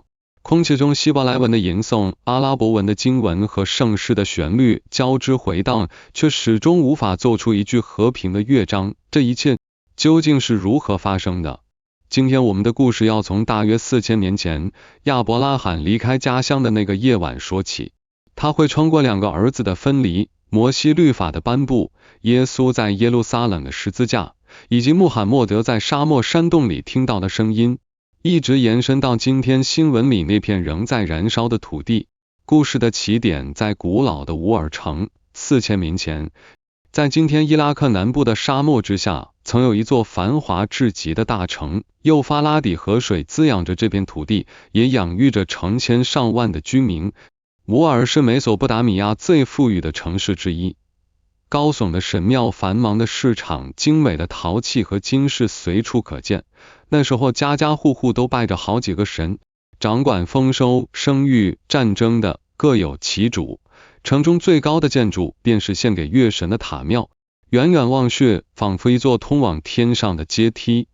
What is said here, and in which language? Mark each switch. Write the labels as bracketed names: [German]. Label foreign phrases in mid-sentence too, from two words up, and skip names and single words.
[Chinese] 空氣中希伯來文的吟誦、阿拉伯文的經文和聖詩的旋律交織回盪，卻始終無法奏出一句和平的樂章。這一切究竟是如何發生的？今天我們的故事要從大約4000年前亞伯拉罕離開家鄉的那個夜晚說起。他會穿過2個兒子的分離、摩西律法的頒布、耶穌在耶路撒冷的十字架，以及穆罕默德在沙漠山洞裡聽到的聲音，一直延伸到今天新聞裡那片仍在燃燒的土地。故事的起點在古老的烏爾城。4000年前，在今天伊拉克南部的沙漠之下，曾有一座繁華至極的大城，幼發拉底河水滋養着這片土地，也養育着成千上萬的居民。烏爾是美索不達米亞最富裕的城市之一，高聳的神廟、繁忙的市场、精美的陶器和金飾隨處可見。那時候家家戶戶都拜着好幾個神，掌管豐收、生育、戰爭的各有其主。城中最高的建築便是獻給月神的塔廟，遠遠望去，仿佛一座通往天上的階梯。